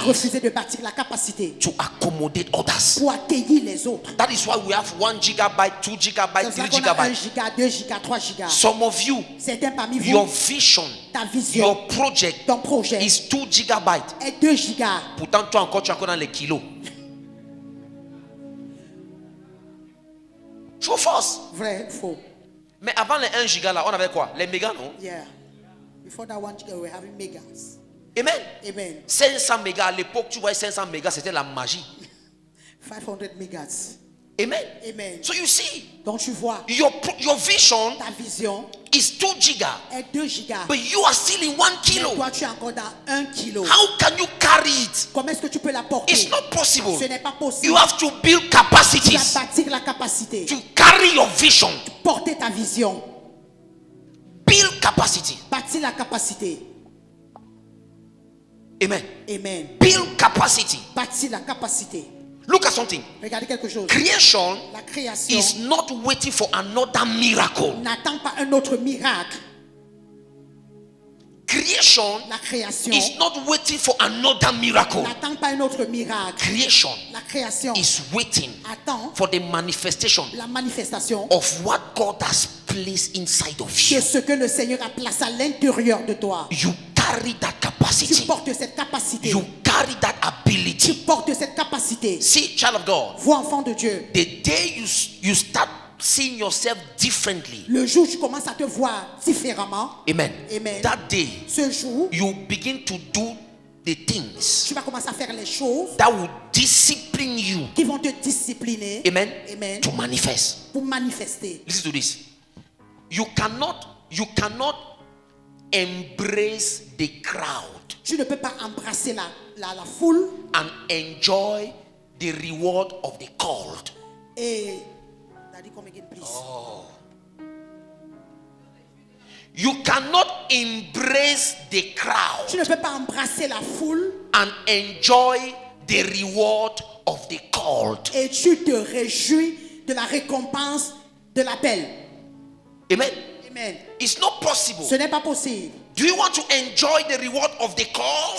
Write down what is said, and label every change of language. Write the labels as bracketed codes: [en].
[fr] refusé de bâtir la capacité [en] to accommodate others. [fr] pour accueillir les autres. [en] That is why we have 1 gigabyte, 2 gigabyte, [fr] C'est pour ça qu'on a 1 [en] gigabyte. [fr] giga, 2 giga, 3 giga. [en] Some of you, [fr] Certains parmi vous, [en] your vision, [fr] ta vision, [en] your project [fr] ton projet [en] is 2 gigabytes. [fr] est 2 gigas. Pourtant, toi encore, tu es encore dans les kilos. [en] True, force. [fr] Vrai, faux. Mais avant les 1 giga là, on avait quoi? Les mégas, non? [en] Yeah. Before that 1 giga, we were having megas. Amen. [fr] Amen. 500 mégas, à l'époque, tu voyais 500 mégas, c'était la magie. [en] 500 megas. Amen. [fr] Amen. [en] So you see, [fr] Donc tu vois, [en] your vision [fr] ta vision [en] is 2 giga, [fr] est 2 gigas. [en] but you are still in 1 [fr] Mais [en] kilo. [fr] toi, tu es encore dans 1 kilo. [en] How can you carry it? [fr] Comment est-ce que tu peux la porter? [en] It's not possible. [fr] Ce n'est pas possible. [en] You have to build [fr] Tu [en] capacities [fr] dois bâtir la capacité. [en] to carry your vision. [fr] Porter ta vision. [en] Build capacity. [fr] Bâtir la capacité. [en] Amen. [fr] Amen. [en] Build capacity. [fr] Bâtir la capacité. [en] Look at something. [fr] Regardez quelque chose. [en] Creation [fr] La création [en] is not waiting for another miracle. [fr] n'attend pas un autre miracle. [en] Creation [fr] La création [en] is not waiting for another miracle. [fr] n'attend pas un autre miracle. [en] Creation [fr] La création [en] is waiting [fr] attend [en] for the manifestation [fr] la manifestation [en] of what God has placed inside of [fr] de [en] you. [fr] ce que le Seigneur a placé à l'intérieur de toi. [en] You carry that [fr] Tu [en] capacity. [fr] portes cette capacité. [en] You carry that [fr] Tu [en] ability. [fr] portes cette capacité. [en] See, child of God, [fr] Vois, enfant de Dieu, [en] the day you start seeing yourself differently, [fr] le jour où tu commences à te voir différemment, [en] amen. [fr] Amen. [en] That day [fr] ce jour, [en] you begin to do the things [fr] tu vas commencer à faire les choses [en] that will discipline you, [fr] qui vont te discipliner. [en] amen, [fr] Amen. [en] to manifest. [fr] Pour manifester. [en] Listen to this. You cannot embrace the crowd [fr] Tu ne peux pas embrasser la foule [en] and enjoy the reward of the called. [fr] et... [en] Daddy, come again, please. You cannot embrace the crowd [fr] Tu ne peux pas embrasser la foule [en] and enjoy the reward of the called. [fr] et tu te réjouis de la récompense de l'appel. [en] Amen. [fr] Amen. [en] It's not possible. [fr] Ce n'est pas possible. [en] Do you want to enjoy the reward of the call?